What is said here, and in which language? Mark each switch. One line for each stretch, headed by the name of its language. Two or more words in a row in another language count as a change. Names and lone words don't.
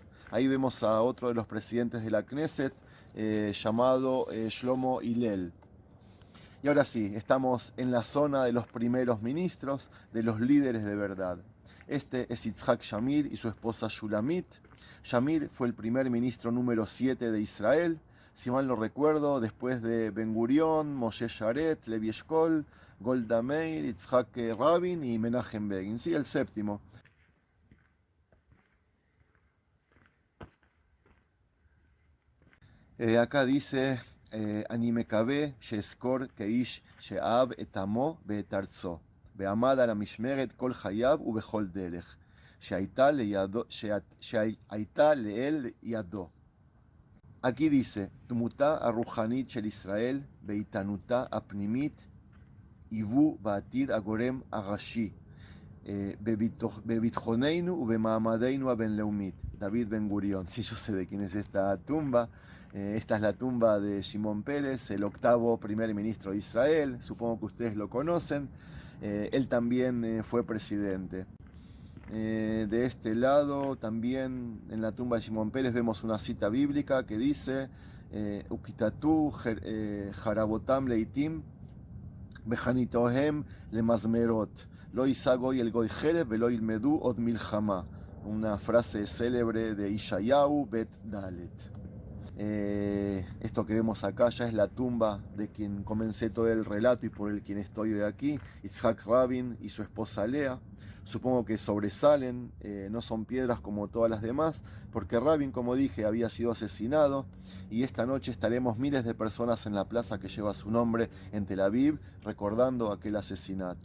Spanish: Ahí vemos a otro de los presidentes de la Knesset, llamado Shlomo Hillel. Y ahora sí, estamos en la zona de los primeros ministros, de los líderes de verdad. Este es Yitzhak Shamir y su esposa Shulamit. Shamir fue el primer ministro número 7 de Israel. Si mal no recuerdo, después de Ben Gurión, Moshe Sharet, Levi Eshkol, Golda Meir, Yitzhak Rabin y Menachem Begin. Sí, el séptimo. Acá dice,
Hebrew: אני מקווה שאזכר כאיש שאהב את עמו ואת ארצו ועמד על המשמרת כל חייו ובכל דרך שהייתה לאל ידו.
Spanish: Aquí dice,
Hebrew: התנופה הרוחנית של ישראל ואיתנותה הפנימית יהיו בעתיד הגורם המכריע בביטחוננו ובמעמדנו הבינלאומי דוד בן גוריון.
Spanish: Sí, yo sé de quién es esta tumba. Esta es la tumba de Shimon Peres, el octavo primer ministro de Israel. Supongo que ustedes lo conocen. Él también fue presidente. De este lado, también en la tumba de Shimon Peres vemos una cita bíblica que dice:
Hebrew: וכתתו חרבותם לאתים וחניתותיהם למזמרות לא ישא גוי אל גוי חרב ולא ילמדו עוד מלחמה.
Spanish: Una frase célebre de Ishayahu Bet Dalet. Esto que vemos acá ya es la tumba de quien comencé todo el relato y por el quien estoy hoy aquí, Yitzhak Rabin y su esposa Lea. Supongo que sobresalen, no son piedras como todas las demás, porque Rabin, como dije, había sido asesinado y esta noche estaremos miles de personas en la plaza que lleva su nombre en Tel Aviv, recordando aquel asesinato.